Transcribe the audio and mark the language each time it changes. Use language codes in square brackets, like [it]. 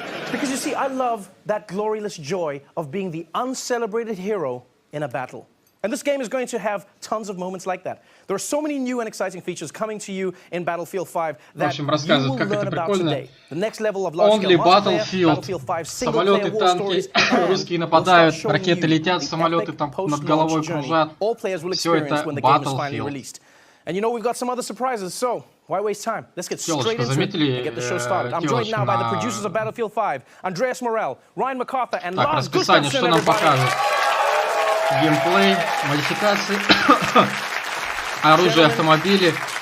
[en] Because you see, I love that glorious joy of being the uncelebrated hero in a battle. And this game is going to have tons of moments like that. There are so many new and exciting features coming to you in Battlefield 5 that you will learn about today. The next level of large-scale multiplayer, Battlefield 5 single-player war stories, [ru] русские нападают, ракеты летят, самолеты там над головой кружат. Все это Battlefield. [en] And you know we've got some other surprises, so why waste time? Let's get straight into it and get the show started. I'm joined now by the producers of Battlefield 5, Andreas Morel, Ryan MacArthur, and Lars Gustafsson, everybody. [ru] Геймплей, модификации, оружие, автомобили.